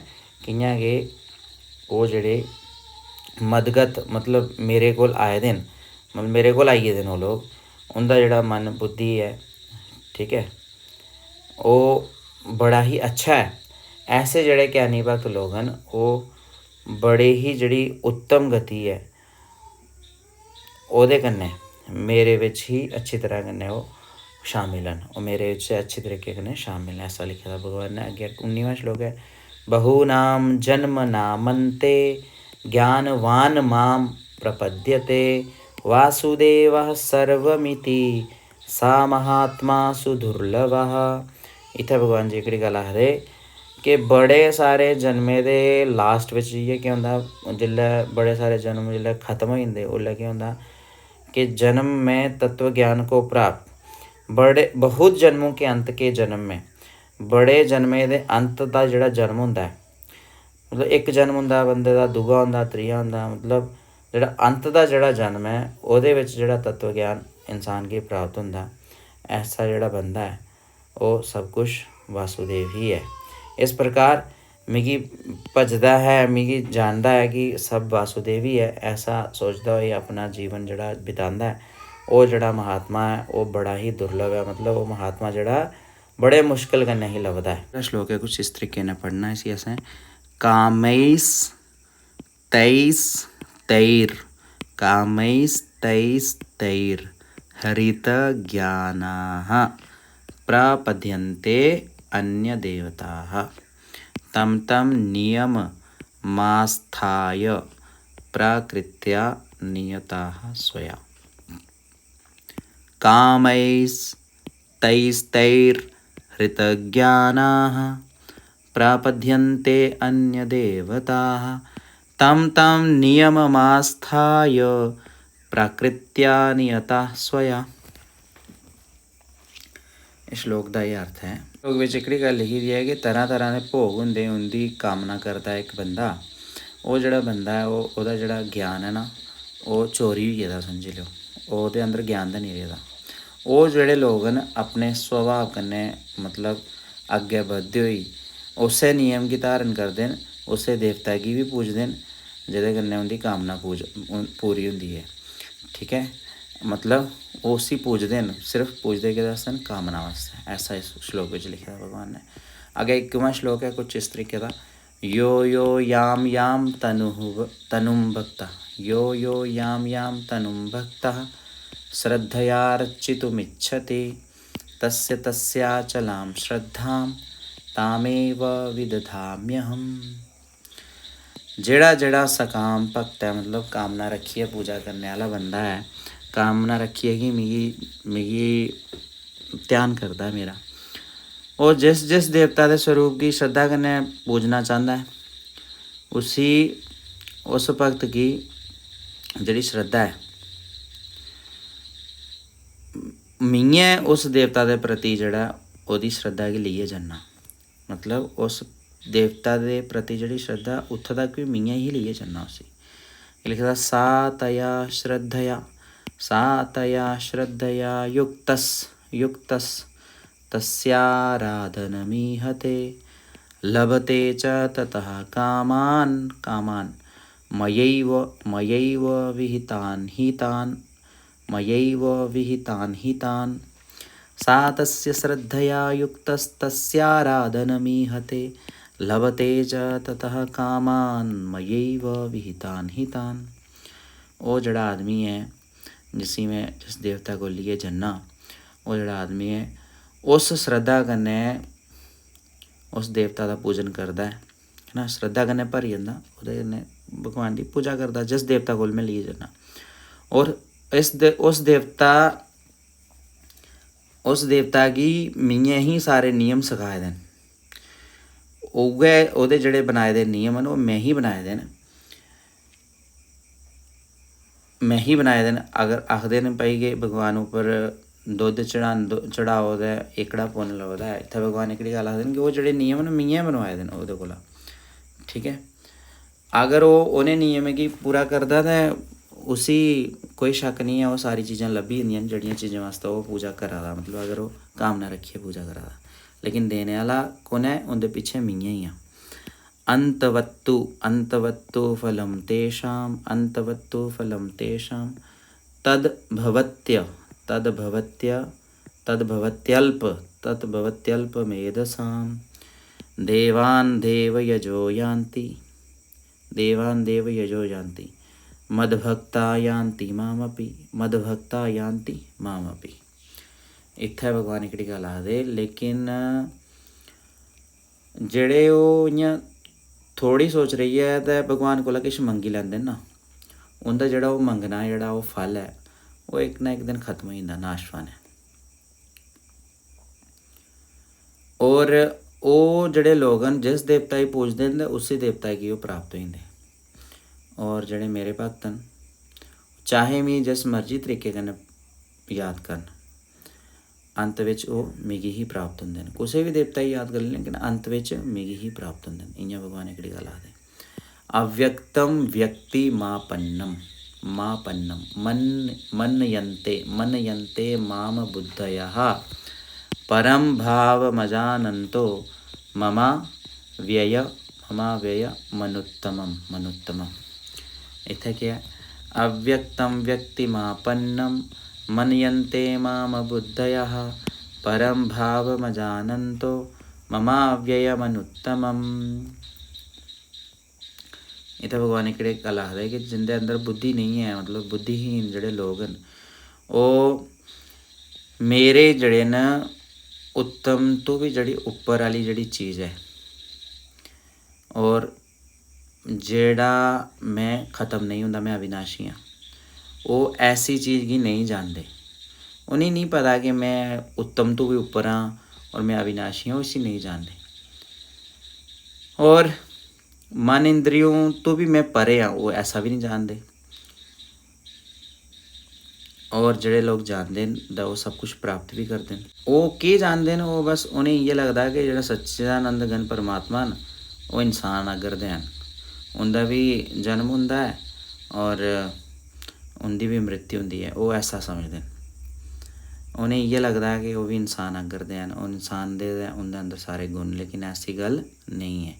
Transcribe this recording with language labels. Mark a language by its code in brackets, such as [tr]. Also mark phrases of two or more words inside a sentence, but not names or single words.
[doi] कि'यां कि ओह् जेह्ड़े मदगत मतलब मेरे कोल आए दे न, मतलब मेरे कोल आई गेदे न ओह् लोग, उंदा जेह्ड़ा मन बुद्धि ऐ, ठीक ऐ, ओह् बड़ा ही अच्छा ऐ। ऐसे जेह्ड़े ज्ञानी भक्त लोग न ओह् बड़े ही जेह्ड़ी उत्तम गति ऐ ओह्दे कन्नै मेरे बिच ही अच्छी तरह कन्नै ओह् शामिल न, ओह् मेरे बिच अच्छी तरीके कन्नै शामिल न। ऐसा लिखे दा भगवान ने। अग्गें 19वां श्लोक ऐ [sa] बहूनां जन्मनामन्ते ज्ञानवान् मां प्रपद्यते वासुदेवः सर्वमिति सा महात्मा सुदुर्लभः। [doi] इत्थै भगवान जी एह्कड़ी गल्ल आखदे कि बड़े सारे जन्में दे लास्ट बिच इ'यै केह् होंदा, जेल्लै बड़े सारे जन्म जेल्लै ख़त्म होई जंदे उसलै केह् होंदा कि [hi] जन्म में तत्व ज्ञान को प्राप्त, बड़े बहुत जन्मों के अंत के जन्म में [doi] बड़े जन्मे दे अंत दा जेह्ड़ा जन्म होंदा है, मतलब एक जन्म होंदा बंदे दा, दूआ होंदा, त्रीया होंदा, मतलब जेह्ड़ा अंत दा जेह्ड़ा जन्म है ओह्दे बिच जेह्ड़ा तत्व ज्ञान इंसान गी प्राप्त होंदा, ऐसा जेह्ड़ा बंदा है ओह् सब कुछ वासुदेव ही है। इस प्रकार मिगी भजदा है, मिगी जानदा है कि सब वासुदेव ही है, ऐसा सोचदा होई अपना जीवन जेह्ड़ा बितांदा है, ओह् जेह्ड़ा महात्मा है ओह् बड़ा ही दुर्लभ है। मतलब ओह् महात्मा जेह्ड़ा बड़े मुश्किल कन्नै ही लभदा है। श्लोक है कुछ इस तरीके ने पढ़ना इसी असें। [sa] कामैस तैस तैर कामैस तैस तैर हरित ज्ञानाः प्रपद्यन्ते अन्य देवताः तं तं नियममास्थाय प्रकृत्या नियताः स्वया। कामैस्तैस्तैर्हृतज्ञानाः प्रपद्यन्ते अन्यदेवताः तं तं नियममास्थाय प्रकृत्या नियताः स्वया। [hi] इस श्लोक का ये अर्थ है। [doi] श्लोक में एक गल लिखी दी है कि तरह तरह के भोग होंदे, [hi] उनकी कामना करता है एक बंदा, [doi] वो जड़ा बंदा है ओहदा जड़ा ज्ञान है ना वो चोरी होई गेदा समझी लो, ओहदे अंदर ज्ञान दा नहीं रेहदा। वो जेह्ड़े लोग न अपने स्वभाव कन्नै मतलब अग्गें बधदे होई उस्सै नियम गी धारण करदे न, उस्सै देवता गी भी पूजदे न जेह्दे कन्नै उंदी कामना पूरी होंदी है। ठीक है, मतलब वो उसी पूजदे न, सिर्फ पूजदे के वास्ते न, कामना वास्ते। [hi] ऐसा इस श्लोक में लिखा है भगवान ने। अगे इक्कीवां श्लोक है कुछ इस तरीके का। [sa] यो यो याम याम तनुम भक्ता यो यो याम तनुम भक्तः श्रद्धयार्चितुमिच्छति तस्य तस्याचलां श्रद्धां तामेव विदधाम्यहम्। [doi] जेड़ा जेड़ा सकाम भक्त है, मतलब कामना रखिए पूजा करने वाला बंदा है, कामना रखिए कि मिगी ध्यान करता है मेरा, [hi] और जिस जिस देवता के स्वरूप की श्रद्धा [doi] कन्नै पूजना चाहता है उसी उस भक्त की जिहड़ी श्रद्धा है मैं उस देवता के प्रति जड़ा ओहदी श्रद्धा गी लेइयै जन्ना। मतलब उस देवता के प्रति जिहड़ी श्रद्धा उत्थों तक भी मैं ही लेइयै जन्ना उसी। लिखदा सा [sa] तया श्रद्धया युक्तस् तस्याराधनमीहते लभते च ततः कामान् मयैव विहितान् हितान् सा तस्य श्रद्धया युक्तस्तस्याराधनमीहते लभते च ततः कामान् मयैव विहितान् हितान्। [doi] वो जड़ा आदमी है जिस देवता को लिए जन्ना, वो जड़ा आदमी है उस श्रद्धा कन्नै उस देवता का पूजन करता है ना, श्रद्धा कन्नै भरी जंदा, ओहदे कन्नै भगवान की पूजा करता जिस देवता को मैं लिए जन्ना। और उस देवता की मैं ही सारे नियम सखाए दे न, उ'ऐ ओहदे जेह्ड़े बनाए दे नियम न वो मैं ही बनाए दे न, अगर आखदे न भाई कि भगवान उप्पर दुद्ध चढ़ाओ ते एकड़ा पुन्न लभदा है, इत्थै भगवान एह्कड़ी गल्ल आखदे न कि ओह् जेह्ड़े नियम न मैं बनवाए दे न ओह्दे कोला। ठीक है, अगर ओह् उ'नें नियमें गी पूरा करदा ते उसी कोई शक नहीं है, वो सारी चीज़ां लब्भी जंदियां न जेह्ड़ियां चीज़ां वास्ते ओह् पूजा करा दा, मतलब अगर ओह् कामना रखियै पूजा करा दा। लेकिन देने आह्ला कु'न है, उं'दे पिच्छे मैं ही आं। [sa] अंतवत्तु फलं तेषां तद्भवत्यल्पमेधसां देवान् देवयजो यान्ति मद्भक्ता यान्ति मामपि। [doi] इत्थै भगवान एह्कड़ी गल्ल आखदे। लेकिन जेह्ड़े ओह् इ'यां थोड़ी सोच रही है ते भगवान कोला किश मंगी लैंदे ना, उं'दा जेह्ड़ा ओह् मंगना जेह्ड़ा ओह् फल है ओह् इक ना इक दिन खत्म होई जंदा, नाशवान है। और ओह् जेह्ड़े लोग न जिस देवता गी पूजदे न उसी देवता गी ओह् प्राप्त होई जंदे। और जेह्ड़े मेरे भक्त न चाहे मिगी जिस मर्जी तरीके कन्नै याद करन, अंत विच वो मिगी ही प्राप्त होंदे न। कुसै भी देवता गी याद करी लेकिन अंत विच मिगी ही प्राप्त होंदे न। इ'यां भगवान एह्कड़ी गल्ल आखदे। [sa] अव्यक्तम व्यक्ति मापन्नम मनयन्ते माम बुद्धयः परम भावमजानन्तो मम व्यय मनुत्तमम्। [doi] इत्थै केह् है? [sa] अव्यक्तम व्यक्तिमापन्नम मनयन्ते माम बुद्धयः परम भावमजानन्तो मम व्ययमनुत्तमम्। [doi] इत्थै भगवान एह्कड़े गल्ल आखदे कि जिंदे अंदर बुद्धि नहीं है, मतलब बुद्धिहीन जेह्ड़े लोग न, ओह् मेरे जेह्ड़े न उत्तम तो भी जेह्ड़ी उप्पर आह्ली जेह्ड़ी चीज़ है और जेह्ड़ा मैं ख़त्म नहीं होंदा, मैं अविनाशी हाँ, ओह् ऐसी चीज़ गी नहीं जानदे। उ'नेंगी नहीं पता कि मैं उत्तम तो भी उप्पर हाँ और मैं अविनाशी हाँ, इसी नहीं जानदे। और मन इंद्रियों तो भी मैं परे हाँ, वो ऐसा भी नहीं जानते। और जेह्ड़े लोग जानते न ते ओह् सब कुछ प्राप्त भी करते न। ओह् केह् जानते न? ओह् बस उ'नेंगी इ'यै लगदा कि जेह्ड़ा सच्चिदानंद घन परमात्मा न ओह् इंसान आगर दे हैन, उं'दा भी जन्म होंदा है और उं'दी भी मृत्यु होंदी है, ओह् ऐसा समझदे न। उ'नेंगी इ'यै लगदा कि ओह् भी इंसान आगर दे हैन, ओह् इंसान दे उं'दे अंदर सारे गुण, लेकिन ऐसी गल्ल नहीं है।